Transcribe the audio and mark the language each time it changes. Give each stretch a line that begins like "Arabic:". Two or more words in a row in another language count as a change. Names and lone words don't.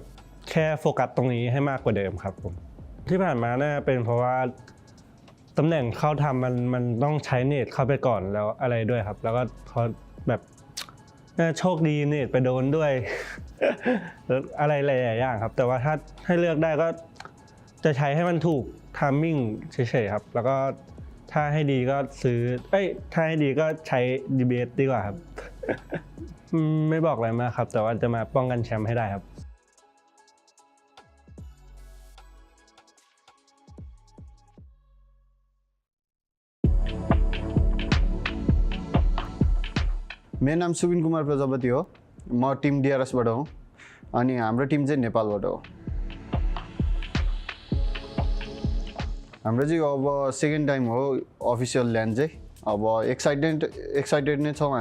Thai: แค่โฟกัสตรงนี้ให้มากกว่าเดิมครับผมที่ผ่านมาน่าเป็นเพราะว่าตำแหน่งเข้าทำมันต้องใช้เนตเข้าไปก่อนแล้วอะไรด้วยครับแล้วก็พอแบบน่าโชคดีเนตไปโดนด้วย อะไรหลายๆอย่างครับแต่ว่าถ้าให้เลือกได้ก็จะใช้ให้มันถูกไทมิ่งเฉยๆครับแล้วก็ถ้าให้ดีก็ถ้าให้ดีก็ใช้ DRS ดีกว่าครับ ไม่บอกอะไรมากครับแต่ว่าจะมาป้องกันแชมป์ให้ได้ครับ
Nepali: मेरो नाम सुबिन कुमार प्रजापति हो म टिम DRS बाट हो अनि हाम्रो टिम चाहिँ नेपालबाट हो हाम्रो चाहिँ अब
English: second time
Nepali: हो
English: official land
Nepali: चाहिँ अब एक्साइटेड नै छौँ